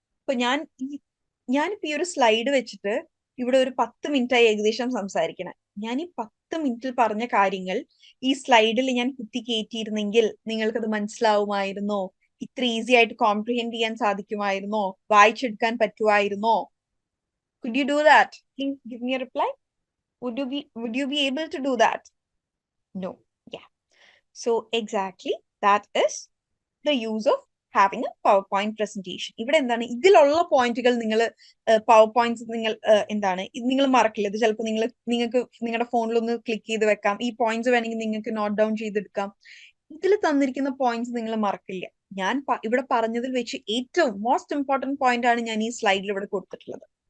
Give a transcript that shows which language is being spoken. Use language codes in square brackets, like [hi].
[ml] ഇപ്പൊ ഞാനിപ്പോ ഈ ഒരു സ്ലൈഡ് വെച്ചിട്ട് ഇവിടെ ഒരു 10 മിനിറ്റായി ഏകദേശം സംസാരിക്കണം. ഞാൻ ഈ 10 മിനിറ്റിൽ പറഞ്ഞ കാര്യങ്ങൾ ഈ സ്ലൈഡിൽ ഞാൻ കുത്തി കയറ്റിയിരുന്നെങ്കിൽ നിങ്ങൾക്കത് മനസ്സിലാവുമായിരുന്നോ? ഇത്ര ഈസി ആയിട്ട് കോംപ്രിഹെൻഡ് ചെയ്യാൻ സാധിക്കുമായിരുന്നോ? വായിച്ചെടുക്കാൻ പറ്റുമായിരുന്നോ? [en] Could you do that? Please give me a reply. Would you be able to do that? No. Yeah. So exactly that is the use of having a PowerPoint presentation. [ml] ഇവിടെ എന്താണ് ഇതിലുള്ള പോയിന്റുകൾ നിങ്ങൾ power points നിങ്ങൾ എന്താണ് നിങ്ങൾ മറക്കില്ല. ഇത് ചിലപ്പോൾ നിങ്ങൾക്ക് നിങ്ങളുടെ ഫോണിലൊന്ന് ക്ലിക്ക് ചെയ്ത് വെക്കാം. ഈ പോയിന്റ്സ് വേണമെങ്കിൽ നിങ്ങൾക്ക് നോട്ട് ഡൗൺ ചെയ്തെടുക്കാം. ഇതിൽ തന്നിരിക്കുന്ന പോയിന്റ്സ് നിങ്ങൾ മറക്കില്ല. ഞാൻ ഇവിടെ പറഞ്ഞതിൽ വെച്ച് ഏറ്റവും മോസ്റ്റ് ഇമ്പോർട്ടന്റ് പോയിന്റ് ആണ് ഞാൻ ഈ സ്ലൈഡിൽ ഇവിടെ കൊടുത്തിട്ടുള്ളത്.